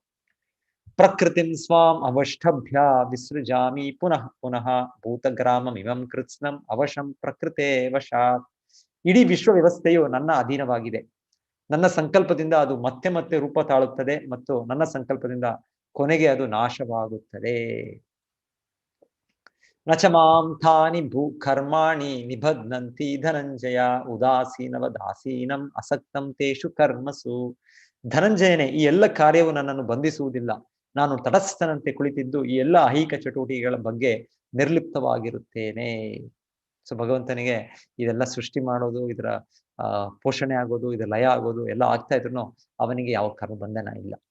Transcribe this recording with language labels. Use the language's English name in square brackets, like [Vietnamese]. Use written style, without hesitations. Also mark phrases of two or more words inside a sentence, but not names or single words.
[Sanskrit] प्रकृतिं स्वां अवष्टभ्य विसृजामि पुनः पुनः भूतग्राममिमं कृत्स्नं अवशं प्रकृते वशात्. [Kannada] ಇಡೀ ವಿಶ್ವ ವ್ಯವಸ್ಥೆಯು ನನ್ನ ಅಧೀನವಾಗಿದೆ. ನನ್ನ ಸಂಕಲ್ಪದಿಂದ ಅದು ಮತ್ತೆ ಮತ್ತೆ ರೂಪ ತಾಳುತ್ತದೆ ಮತ್ತು ನನ್ನ ಸಂಕಲ್ಪದಿಂದ ಕೊನೆಗೆ ಅದು ನಾಶವಾಗುತ್ತದೆ. [Sanskrit] नच मां तानि भू कर्माणि निबध्नन्ति धनञ्जय उदासीनवदासीनं असक्तं तेषु कर्मसु. [Kannada] ಧನಂಜಯನೇ, ಈ ಎಲ್ಲ ಕಾರ್ಯವು ನನ್ನನ್ನು ಬಂಧಿಸುವುದಿಲ್ಲ. ನಾನು ತಟಸ್ಥನಂತೆ ಕುಳಿತಿದ್ದು ಈ ಎಲ್ಲ ಐಹಿಕ ಚಟುವಟಿಕೆಗಳ ಬಗ್ಗೆ ನಿರ್ಲಿಪ್ತವಾಗಿರುತ್ತೇನೆ. ಸೊ ಭಗವಂತನಿಗೆ ಇದೆಲ್ಲ ಸೃಷ್ಟಿ ಮಾಡೋದು, ಇದರ ಪೋಷಣೆ ಆಗೋದು, ಇದರ ಲಯ ಆಗೋದು ಎಲ್ಲ ಆಗ್ತಾ ಇದ್ರು ಅವನಿಗೆ ಯಾವ ಕರ್ಮ ಬಂಧನ ಇಲ್ಲ.